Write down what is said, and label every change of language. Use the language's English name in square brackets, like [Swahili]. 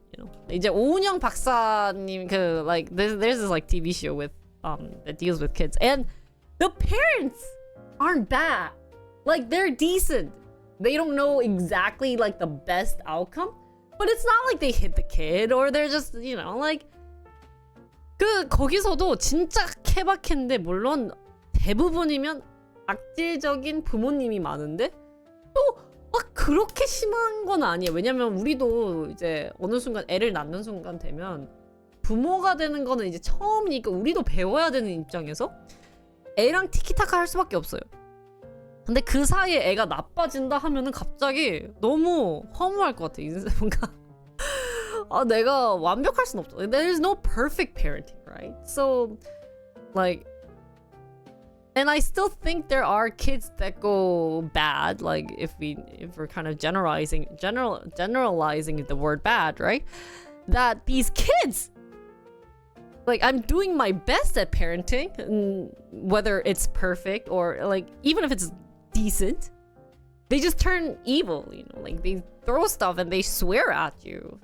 [English] You know, [Korean] 이제 오은영 박사님 [English] like there's this like TV show with that deals with kids, and the parents aren't bad. Like, they're decent. They don't know exactly like the best outcome, but it's not like they hit the kid or they're just, you know, like, [Korean] 거기서도 진짜 케바케인데 물론 대부분이면 악질적인 부모님이 많은데 또 막 그렇게 심한 건 아니에요. 왜냐면 우리도 이제 어느 순간 애를 낳는 순간 되면 부모가 되는 거는 이제 처음이니까 우리도 배워야 되는 입장에서 애랑 티키타카 할 수밖에 없어요. 근데 그 사이에 애가 나빠진다 하면은 갑자기 너무 허무할 것 같아. 인생 뭔가 아 내가 완벽할 순 없어. [English] There is no perfect parenting, right? So like and I still think there are kids that go bad, like if we're kind of generalizing the word bad, right? That these kids, like I'm doing my best at parenting, and whether it's perfect or like even if it's decent, they just turn evil, you know, like they throw stuff and they swear at you.